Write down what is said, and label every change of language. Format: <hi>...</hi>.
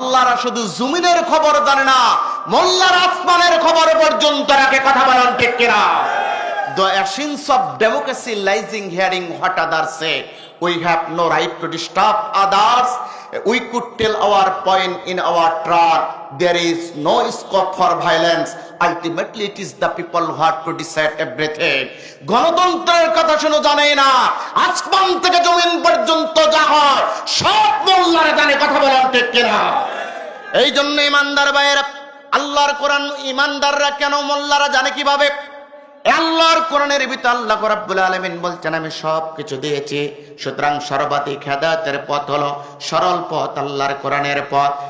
<bn>মোল্লারা শুধু জমিনের খবর জানে না, মোল্লারা আসমানের খবর পর্যন্ত রাখে। কথা বলেন ঠিক কিনা?</bn> <en>The essence of democracy lies in hearing what others say. We have no right to disturb others. We could tell our point in our turn. There is no scope for violence. Ultimately, it is the people who have to decide everything.</en> <bn>গণতন্ত্রের কথা শুনো জানে না, আসমান থেকে জমিন পর্যন্ত যা হয় সব মোল্লারা জানে। কথা বলেন ঠিক কিনা? এই জন্য ইমানদার ভাইয়েরা, আল্লাহর কোরআন ইমানদাররা কেন মোল্লারা জানে কিভাবে? আল্লাহর কোরআনের ভিতর আল্লাহ রাব্বুল আলামিন বলছেন আমি সব কিছু দিয়েছি, সুতরাং সর্বাধিক হেদায়েতের পথ হলো সরল পথ, আল্লাহর কোরআনের পথ।</bn>